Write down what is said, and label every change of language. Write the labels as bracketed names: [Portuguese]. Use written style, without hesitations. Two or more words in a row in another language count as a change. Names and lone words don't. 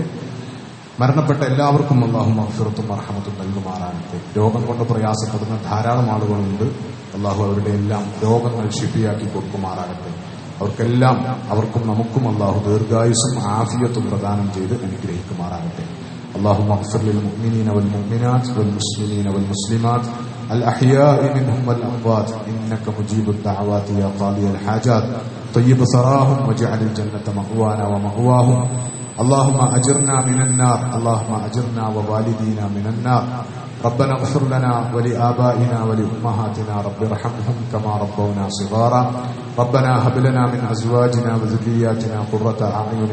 [Malayalam] മരണപ്പെട്ട എല്ലാവർക്കും അള്ളാഹു മഗ്ഫിറത്തും മർഹമത്തും നൽകുമാറാകട്ടെ. രോഗം കൊണ്ട് പ്രയാസപ്പെടുന്ന ധാരാളം ആളുകളുണ്ട്. അള്ളാഹു അവരുടെ എല്ലാം രോഗങ്ങൾ ശിഫിയാക്കി കൊടുക്കുമാറാകട്ടെ. അവർക്കും നമുക്കും അള്ളാഹു ദീർഘായുസ്സും ആഫിയത്തും പ്രദാനം ചെയ്ത് അനുഗ്രഹിക്കുമാറാകട്ടെ. [Arabic] اللهم اغفر للمؤمنين والمؤمنات والمسلمين والمسلمات الأحياء منهم والأموات إنك مجيب الدعوات يا قاضي الحاجات طيب ثراهم واجعل الجنة مأوانا ومأواهم اللهم أجرنا من النار اللهم أجرنا ووالدينا من النار ربنا اغفر لنا ولآبائنا ولأمهاتنا رب ارحمهم كما ربونا صغارا ربنا هب لنا من أزواجنا وذرياتنا قرة أعين